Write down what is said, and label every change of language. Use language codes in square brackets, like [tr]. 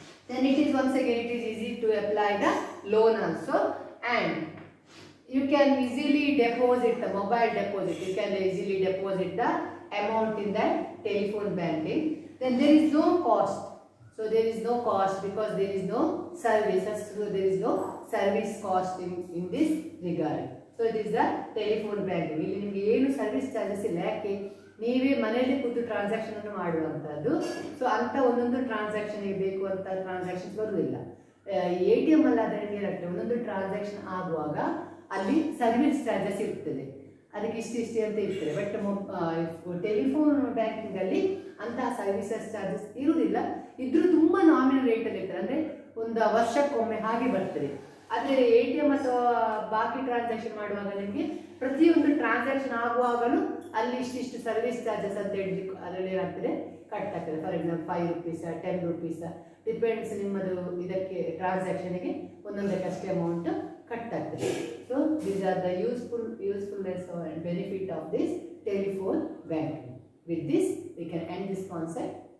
[en] Then it is once again it is easy to apply the loan also, and you can easily deposit the mobile deposit. You can easily deposit the amount in that telephone banking. Then there is no cost. So there is no cost because there is no services. So there is no service cost in this regard. So it is the telephone banking. [kn] ಇಲ್ಲಿ ನಿಮಗೆ ಏನು service charges ಇಲ್ಲ, ಯಾಕೆ ನೀವೇ ಮನೆಯಲ್ಲಿ ಕೂತು transaction ಅನ್ನು ಮಾಡುವಂಥದ್ದು. ಸೊ ಅಂತ ಒಂದೊಂದು ಟ್ರಾನ್ಸಾಕ್ಷನ್ ಬೇಕು ಅಂತ ಟ್ರಾನ್ಸಾಕ್ಷನ್ಸ್ ಬರುವುದಿಲ್ಲ. ATM ಅಲ್ಲಾದರೆ ಏನಾಗ್ತದೆ, ಒಂದೊಂದು ಟ್ರಾನ್ಸಾಕ್ಷನ್ ಆಗುವಾಗ ಅಲ್ಲಿ ಸರ್ವಿಸ್ ಚಾರ್ಜಸ್ ಇರ್ತದೆ, ಅದಕ್ಕೆ ಇಷ್ಟೇ ಅಂತ ಇರ್ತದೆ. ಬಟ್ ಟೆಲಿಫೋನ್ ಬ್ಯಾಂಕಿಂಗ್ ಅಲ್ಲಿ ಅಂತಹ ಸರ್ವಿಸಸ್ ಚಾರ್ಜಸ್ ಇರುವುದಿಲ್ಲ. ಇದ್ರೂ ತುಂಬ ನಾಮಿನಲ್ ರೇಟಲ್ಲಿ ಇರ್ತದೆ, ಅಂದರೆ ಒಂದು ವರ್ಷಕ್ಕೊಮ್ಮೆ ಹಾಗೆ ಬರ್ತದೆ. ಆದರೆ ATM ಅಥವಾ ಬಾಕಿ ಟ್ರಾನ್ಸಾಕ್ಷನ್ ಮಾಡುವಾಗ ನಿಮಗೆ ಪ್ರತಿಯೊಂದು ಟ್ರಾನ್ಸಾಕ್ಷನ್ ಆಗುವಾಗಲೂ ಅಲ್ಲಿ ಇಷ್ಟಿಷ್ಟು ಸರ್ವಿಸ್ ಚಾರ್ಜಸ್ ಅಂತ ಹೇಳಿ ಅದರಲ್ಲಿ ಏನಾಗ್ತದೆ ಕಟ್ ಆಗ್ತದೆ. [en] for example 5 rupees 10 rupees depends [kn] ನಿಮ್ಮದು ಇದಕ್ಕೆ ಟ್ರಾನ್ಸಾಕ್ಷನ್ಗೆ ಒಂದೊಂದಕ್ಕೆ ಅಷ್ಟೇ ಅಮೌಂಟ್ ಕಟ್ ಆಗ್ತದೆ. [en] So these are the usefulness and benefit of this telephone banking. With this we can end this concept.